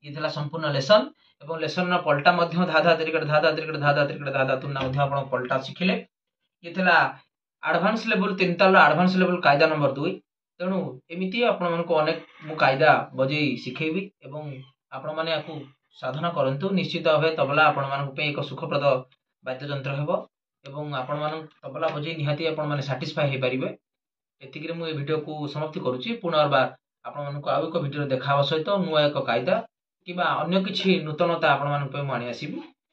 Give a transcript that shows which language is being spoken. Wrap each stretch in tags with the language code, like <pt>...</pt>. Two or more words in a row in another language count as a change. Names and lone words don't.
<or>ସଂପୂର୍ଣ୍ଣ ଲେସନ ଏବଂ ଲେସନ ପଲଟା ଧା ଧା ତ୍ରିକଟ ଧା ଧା ତ୍ରିକଟ ଧା ଧା ତ୍ରିକଟ ଧା ଧା ତୁଲନା ଆପ ପଲଟା ଶିଖିଲେ। ଏ ଥିଲା</or> <en>advance level</en> <or>3 ତାଲ</or> <en>advance level</en> <or>କାଇଦା ନମ୍ବର 2। ତେଣୁ ଏମିତି ଆପଣ ମାନଙ୍କୁ ଅନେକ ମୁଁ କାଇଦା ବଜେଇ ଶିଖେଇବି ଏବଂ ଆପଣ ମାନେ ଏହାକୁ ସାଧନା କରନ୍ତୁ। ନିଶ୍ଚିତ ଭାବେ ତବଲା ଆପଣ ମାନଙ୍କ ପାଇଁ ଏକ ସୁଖପ୍ରଦ ବାଦ୍ୟ ଯନ୍ତ୍ର ହେବ ଏବଂ ଆପଣ ମାନ ତବଲା ବଜେଇ ନିହାତି ଆପଣ ମାନେ ସାଟିସଫାଇ ହେଇ ପାରିବେ। ଏତିକିରେ ମୁଁ ଏ ଭିଡିଓକୁ ସମାପ୍ତି କରୁଛି। ପୁନର୍ବାର ଆପଣ ମାନଙ୍କୁ ଆଉ ଏକ ଭିଡିଓ ଦେଖାଇବା ସହିତ ନୂଆ ଏକ କାଇଦା କିମ୍ବା ଅନ୍ୟ କିଛି ନୂତନତା ଆପଣ ମାନଙ୍କ ପାଇଁ ମୁଁ ଆଣି ଆସିବି।</or>